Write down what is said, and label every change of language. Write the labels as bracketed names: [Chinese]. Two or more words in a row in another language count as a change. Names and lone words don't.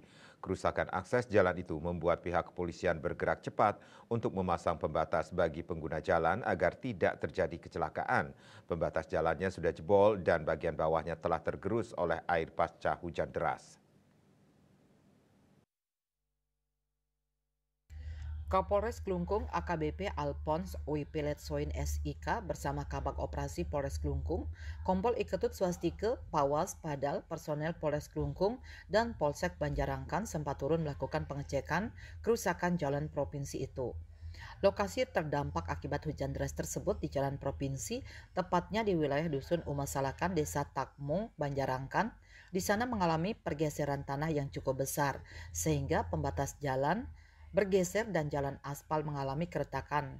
[Indonesian] Kerusakan akses jalan itu membuat pihak kepolisian bergerak cepat untuk memasang pembatas bagi pengguna jalan agar tidak terjadi kecelakaan. Pembatas jalannya sudah jebol dan bagian bawahnya telah tergerus oleh air pasca hujan deras. Kapolres Klungkung AKBP Alphonse Wipiletsoin SIK bersama Kabag Operasi Polres Klungkung, Kompol Iketut Swastike, Pawas, Padal, personel Polres Klungkung, dan Polsek Banjarangkan sempat turun melakukan pengecekan kerusakan jalan provinsi itu. Lokasi terdampak akibat hujan deras tersebut di jalan provinsi, tepatnya di wilayah Dusun Umasalakan, Desa Takmung, Banjarangkan. Di sana mengalami pergeseran tanah yang cukup besar, sehingga pembatas jalan bergeser dan jalan aspal mengalami keretakan.